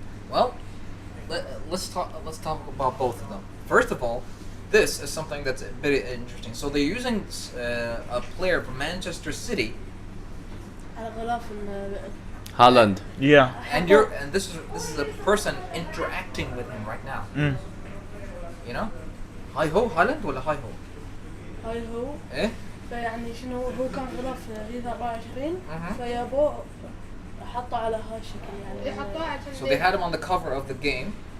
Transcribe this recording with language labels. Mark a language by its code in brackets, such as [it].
[en] Well, let's talk about both of them. First of all, this is something that's very interesting. So they're using a player from Manchester City, [ar] على غلاف [en] Haaland. Yeah. and this is a person interacting with him right now. You know, [ar] هاي هو هالاند ولا هاي هو؟ هاي هو إيه؟ فيعني شنو هو كان غلاف فيفا 24 Mhm. فيابو حطه على هالشكل يعني [en] So they had him on the cover of the game.